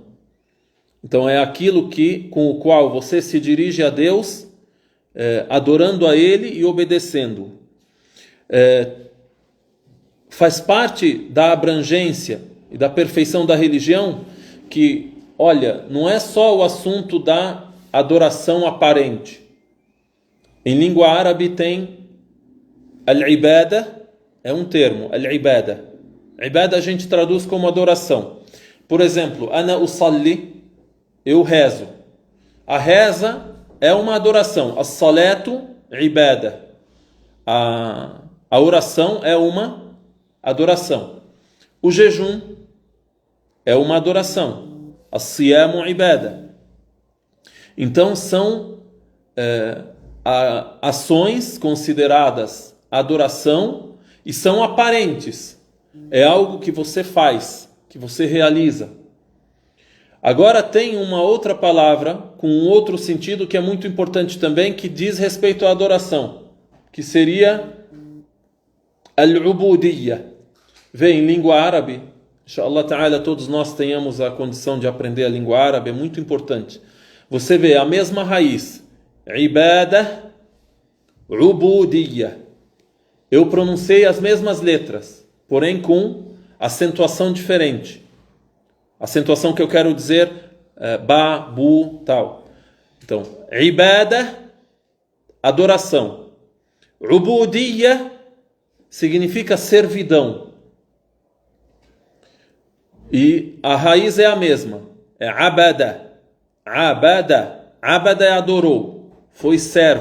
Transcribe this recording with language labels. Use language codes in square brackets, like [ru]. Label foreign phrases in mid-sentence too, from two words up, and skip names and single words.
[pt] Então é aquilo com o qual você se dirige a Deus, adorando a Ele e obedecendo. Faz parte da abrangência e da perfeição da religião que, olha, não é só o assunto da adoração aparente. Em língua árabe tem al-ibada, é um termo, al-ibada. Ibada a gente traduz como adoração. Por exemplo, [ar] أنا أصلي, [pt] eu rezo. A reza é uma adoração. [ar] الصلاة عبادة. [pt] A oração é uma adoração. O jejum é uma adoração. [ar] الصيام عبادة. [pt] Então são ações consideradas adoração e são aparentes. É algo que você faz, que você realiza. Agora tem uma outra palavra com um outro sentido que é muito importante também, que diz respeito à adoração, que seria al-ubudiyya. Vem em língua árabe, [ar] إن شاء الله تعالى [pt] todos nós tenhamos a condição de aprender a língua árabe, é muito importante. Você vê a mesma raiz, [ar] عبادة عبودية. [pt] Eu pronunciei as mesmas letras, porém com acentuação diferente. Acentuação que eu quero dizer, ba, bu, tal. Então, ibada, adoração. Ubudiyya significa servidão. E a raiz é a mesma. É abada. Abada. Abada é adorou.